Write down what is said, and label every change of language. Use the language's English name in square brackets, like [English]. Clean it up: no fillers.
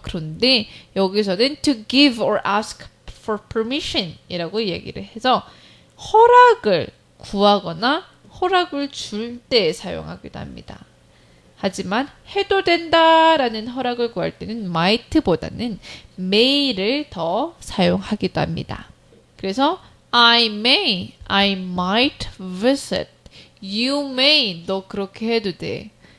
[Korean] 그런데 여기서는 [English] to give or ask for permission [Korean] 이라고 얘기를 해서 허락을 구하거나 허락을 줄 때 사용하기도 합니다. 하지만 해도 된다라는 허락을 구할 때는 might보다는 may를 더 사용하기도 합니다. [English] 그래서 I might visit. You may, [Korean] 너 그렇게 해도 돼.